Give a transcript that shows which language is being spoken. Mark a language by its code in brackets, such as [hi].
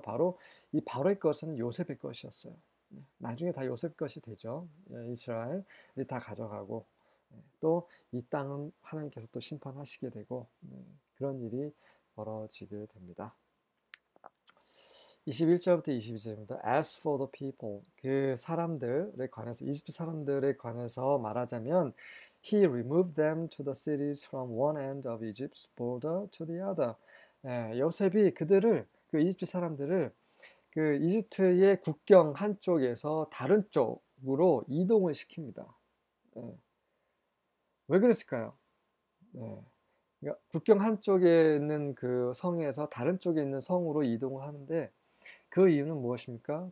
[ko] 바로 이 바로의 것은 요셉의 것이었어요. 나중에 다 요셉 것이 되죠. 이스라엘이 다 가져가고 또 이 땅은 하나님께서 또 심판하시게 되고 그런 일이 벌어지게 됩니다. 21절부터 22절입니다. [en] As for the people, [ko] 그 사람들에 관해서 이집트 사람들에 관해서 말하자면 [en] He removed them to the cities from one end of Egypt's border to the other. [ko] 요셉이 그 이집트 사람들을 그 이집트의 국경 한쪽에서 다른 쪽으로 이동을 시킵니다. 왜 그랬을까요? 그러니까 국경 한쪽에 있는 그 성에서 다른 쪽에 있는 성으로 이동을 하는데 그 이유는 무엇입니까?